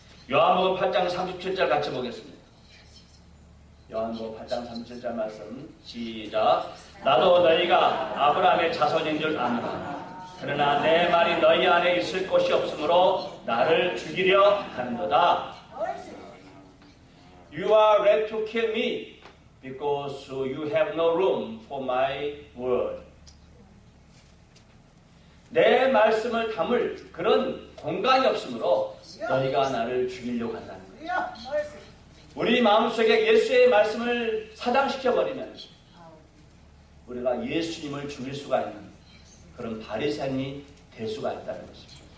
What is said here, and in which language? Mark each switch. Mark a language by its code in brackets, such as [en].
[ko] 요한복음 8장 37절 같이 보겠습니다. 요한복음 8장 37절 말씀 시작. 나도 너희가 아브라함의 자손인 줄 아노라. 그러나 내 말이 너희 안에 있을 곳이 없으므로 나를 죽이려 하는도다. [en] You are ready to kill me because you have no room for my word. [ko] 내 말씀을 담을 그런 공간이 없으므로 너희가 나를 죽이려고 한다는 거예요. 우리 마음속에 예수의 말씀을 사장시켜버리면 우리가 예수님을 죽일 수가 있는 그런 바리새인이 될 수가 있다는 것입니다.